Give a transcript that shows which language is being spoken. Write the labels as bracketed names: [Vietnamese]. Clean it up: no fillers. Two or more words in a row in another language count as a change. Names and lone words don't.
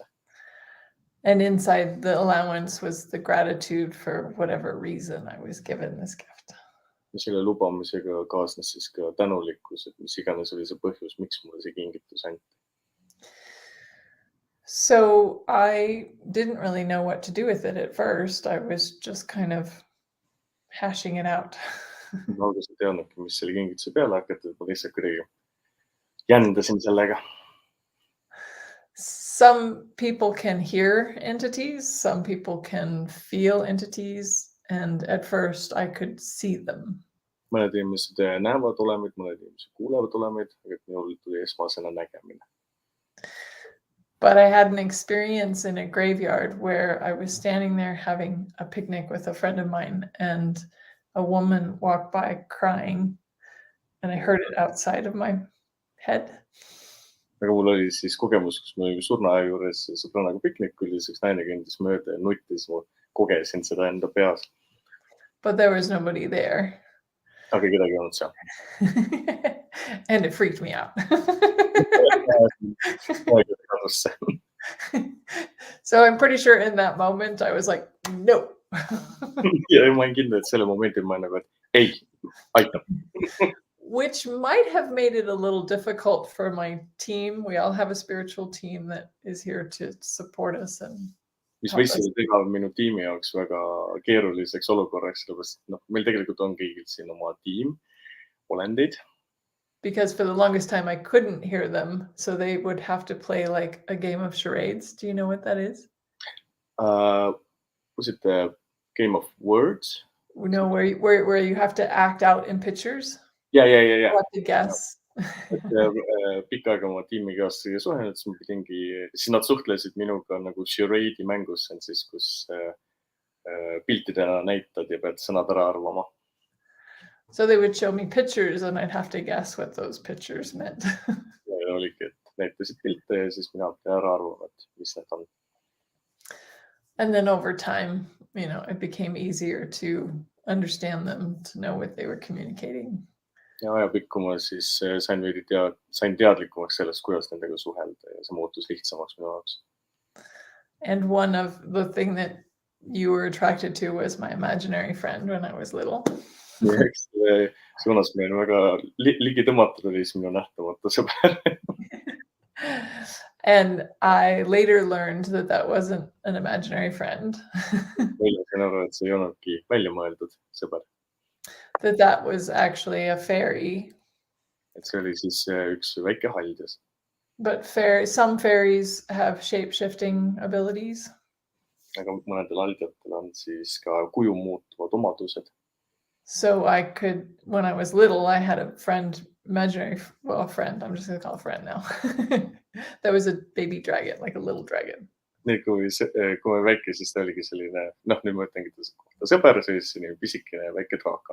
[English] And inside the allowance was the gratitude for whatever reason I was given this gift. [Estonian] Ja selle lubamisega kaasnes siis ka tänulikkus, et mis iganes oli see põhjus, miks mulle see kingitus anti. [English] So I didn't really know what to do with it at first. I was just kind of hashing it out. [Estonian] Ma alguses ei teadnudki, mis selle kingituse peale hakata, et ma lihtsalt kuidagi jändasin sellega. [English] Some people can hear entities, some people can feel entities, and at first I could see them. [Estonian] Mõned inimesed näevad olemid, mõned inimesed kuulevad olemid, aga minul tuli esmasena nägemine. [English] But I had an experience in a graveyard where I was standing there having a picnic with a friend of mine, and a woman walked by crying, and I heard it outside of my head. [Estonian] Aga mul oli siis kogemus, kus ma olin surnuaia juures sõbrannaga piknikul ja üks naine kõndis mööda ja nuttis, ma kogesin seda enda peas. [English] But there was nobody there. [Estonian] Aga kedagi ei olnud seal. [English] And it freaked me out. So I'm pretty sure in that moment I was like, no. [Estonian] Ja ma olin kindel, et selle momentil ma nagu, et ei, aitab. [English] Which might have made it a little difficult for my team. We all have a spiritual team that is here to support us. [Estonian] Mis võis seda teha minu tiimi jaoks väga keeruliseks olukorraks, sellepärast, meil tegelikult on kõigil siin oma tiim, olendid. [English] Because for the longest time I couldn't hear them, so they would have to play like a game of charades. Do you know what that is? Was it the game of words? No, where you have to act out in pictures? Ja. You have to guess. [Estonian] Pikka aega oma tiimikaaslasega suhelnud, siis nad suhtlesid minuga nagu charade'i mängus, see on siis, kus piltidena näitad ja pead sõnad ära arvama. [English] So they would show me pictures and I'd have to guess what those pictures meant. [Estonian] Ja oligi, et näitasid pilte ja siis mina pean ära arvama, et mis need on. [English] And then over time, it became easier to understand them, to know what they were communicating. [Estonian] Ja ajapikku ma siis sain teadlikumaks sellest, kuidas nendega suhelda ja see muutus lihtsamaks minu jaoks. [English] And one of the thing that you were attracted to was my imaginary friend when I was little. [Estonian] Eks suunas meil väga ligi tõmmatud oli siis minu nähtamatu sõber. [English] And I later learned that wasn't an imaginary friend. [Estonian] Välja sain aru, et see ei olnudki välja mõeldud sõber. [English] That was actually a fairy. [Estonian] Et see oli siis üks väike haldjas. [English] But some fairies have shape-shifting abilities. [Estonian] Aga mõnedel haldjatel on siis ka kuju muutuvad omadused. [English] So when I was little, I had a friend imaginary, well, friend, I'm just gonna call a friend now. That was a baby dragon, like a little dragon. [Estonian] nii kui me väike, siis ta oligi selline, noh, nüüd ma ütlengi ta kohta sõber, siis selline pisikene väike draaka.